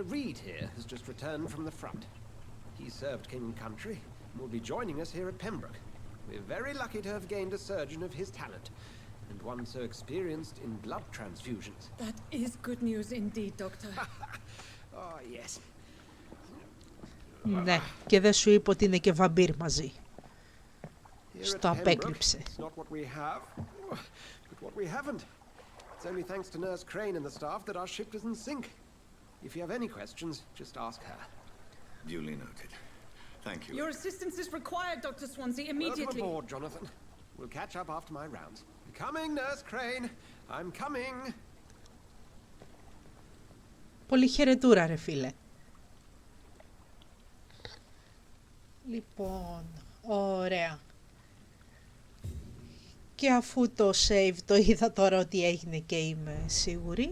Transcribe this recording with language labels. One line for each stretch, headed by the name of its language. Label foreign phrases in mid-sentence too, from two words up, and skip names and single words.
English: Reed here has just returned from the front. He served King and Country and will be joining us here at Pembroke. We're very lucky to have gained a surgeon of his talent, and one so experienced in blood transfusions. That is good news indeed, Doctor. Oh, yes.
Greek: Ναι, και δεν σου είπε ότι είναι και βαμπύρ μαζί. Στο απέκρυψε.
English: It's not what we have, but what we haven't. It's only thanks to Nurse Crane and the staff that our ship doesn't sink. If you have any questions, just ask her. Duly noted. Thank you. Your assistance is required, Dr. Swansea, immediately. Welcome aboard, Jonathan. We'll catch up after my rounds. Coming, Nurse Crane. I'm coming.
Greek: Πολύ χαιρετούρα, ρε φίλε. Λοιπόν, ωραία. Και αφού το save το είδα τώρα ότι έγινε και είμαι σίγουρη.